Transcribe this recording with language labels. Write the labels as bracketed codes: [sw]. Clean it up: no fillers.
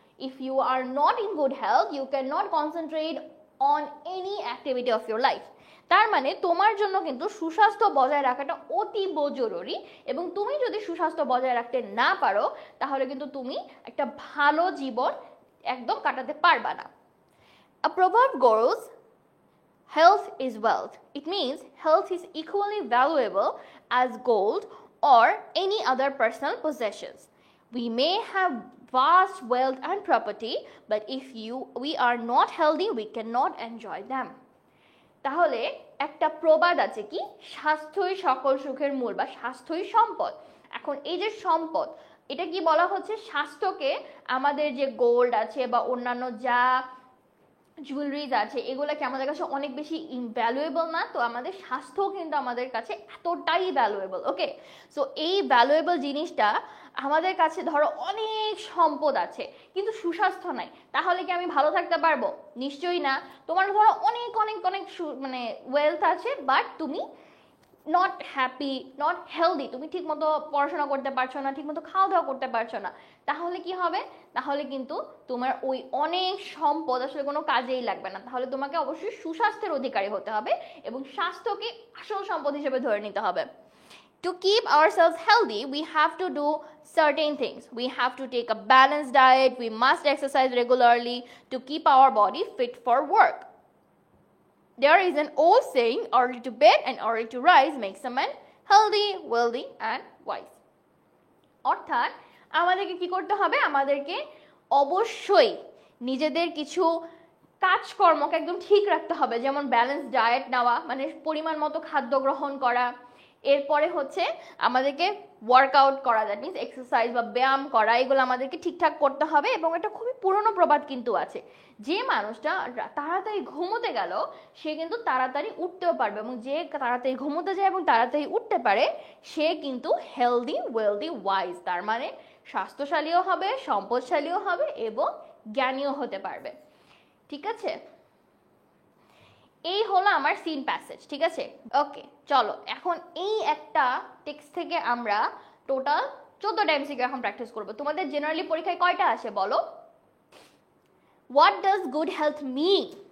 [en] If you are not in good health you can not concentrate on any activity of your life. [bn] তার মানে তোমার জন্য কিন্তু সুস্বাস্থ্য বজায় রাখাটা অতীব জরুরি এবং তুমি যদি সুস্বাস্থ্য বজায় রাখতে না পারো তাহলে কিন্তু তুমি একটা ভালো জীবন একদম কাটাতে পারবা না। [en] A proverb goes, health is wealth. It means health is equally valuable as gold or any other personal possessions. We may have vast wealth and property, but if we are not healthy, we cannot enjoy them. [bn] তাহলে একটা প্রবাদ আছে কি, স্বাস্থ্যই সকল সুখের মূল বা স্বাস্থ্যই সম্পদ। এখন এই যে সম্পদ, এটা কি বলা হচ্ছে? স্বাস্থ্যকে আমাদের যে গোল্ড আছে বা অন্যান্য যা জুয়েলারিজ আছে এগুলোকে আমাদের কাছে অনেক বেশি ভ্যালুয়েবল না, তো আমাদের স্বাস্থ্য কিন্তু আমাদের কাছে এতটাই ভ্যালুয়েবল। ওকে, সো এই ভ্যালুয়েবল জিনিসটা আমাদের কাছে, ধরো অনেক সম্পদ আছে কিন্তু সুস্বাস্থ্য নাই, তাহলে কি আমি ভালো থাকতে পারবো? নিশ্চয়ই না। তোমার ধরো অনেক অনেক অনেক মানে ওয়েলথ আছে বাট তুমি [en] not happy, not healthy, [bn] তুমি ঠিকমতো পড়াশোনা করতে পারছো না, ঠিকমতো খাওয়া দাওয়া করতে পারছো না, তাহলে কি হবে? তাহলে কিন্তু তোমার ওই অনেক সম্পদ আসলে কোনো কাজেই লাগবে না। তাহলে তোমাকে অবশ্যই সুস্বাস্থ্যের অধিকারী হতে হবে এবং স্বাস্থ্যকে আসল সম্পদ হিসেবে ধরে নিতে হবে। [en] To keep ourselves healthy, we have to do certain things. We have to take a balanced diet, we must exercise regularly to keep our body fit for work. There is an old saying, early to bed and early to rise makes a man healthy, wealthy and wise. [bn] অর্থাৎ আমাদেরকে কি করতে হবে? আমাদেরকে অবশ্যই নিজেদের কিছু কাজকর্মকে একদম ঠিক রাখতে হবে, যেমন ব্যালেন্স ডায়েট নেওয়া, মানে পরিমাণ মতো খাদ্য গ্রহণ করা, এরপরে হচ্ছে আমাদেরকে ওয়ার্কআউট করা, দ্যাট মিনস এক্সারসাইজ বা ব্যায়াম করা, এগুলো আমাদেরকে ঠিকঠাক করতে হবে। এবং এটা খুবই পুরনো প্রবাদ কিন্তু আছে, যে মানুষটা তাড়াতাড়ি ঘুমোতে গেল সে কিন্তু তাড়াতাড়ি উঠতেও পারবে, এবং যে তাড়াতাড়ি ঘুমোতে যায় এবং তাড়াতাড়ি উঠতে পারে সে কিন্তু হেলদি, ওয়েলদি, ওয়াইজ, তার মানে স্বাস্থ্যশালীও হবে, সম্পদশালীও হবে এবং জ্ঞানীও হতে পারবে। ঠিক আছে, এই হলো আমার সিন প্যাসেজ। ঠিক আছে, ওকে চলো এখন এই একটা টেক্সট থেকে আমরা টোটাল 14টা এমসিকিউ এখন প্র্যাকটিস করব। তোমাদের জেনারেলি পরীক্ষায় কয়টা আসে বলো? [en] What does good health mean?